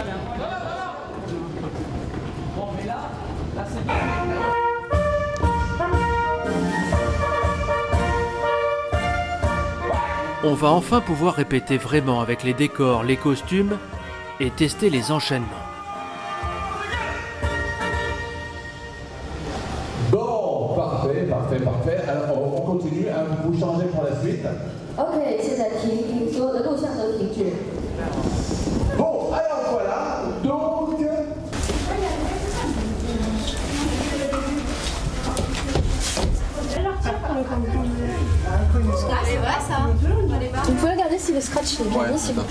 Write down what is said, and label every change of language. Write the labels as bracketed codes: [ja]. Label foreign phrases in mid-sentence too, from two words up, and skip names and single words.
[fr] On va enfin pouvoir répéter vraiment avec les décors, les costumes et tester les enchaînements. Bon, parfait. Alors on continue, hein, vous changez pour la suite. [zh] OK， 现在停，所有的录像都停止。 [fr] Bon, alors voilà, donc... C'est vrai ça. Vous pouvez regarder si le scratch est bien mis, s'il vous plaît.